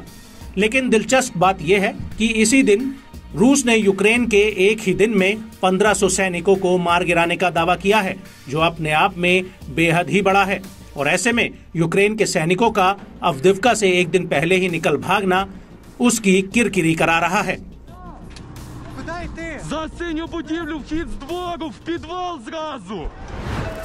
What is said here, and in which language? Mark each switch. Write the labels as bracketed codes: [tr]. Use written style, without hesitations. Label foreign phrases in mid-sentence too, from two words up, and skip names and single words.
[hi] लेकिन दिलचस्प बात यह है कि इसी दिन रूस ने यूक्रेन के एक ही दिन में 1500 सैनिकों को मार गिराने का दावा किया है जो अपने आप में बेहद ही बड़ा है और ऐसे में यूक्रेन के सैनिकों का अवदिव्का से एक दिन पहले ही निकल भागना उसकी किरकिरी करा रहा है। [uk] За синю будівлю вхід з двору в підвал зразу!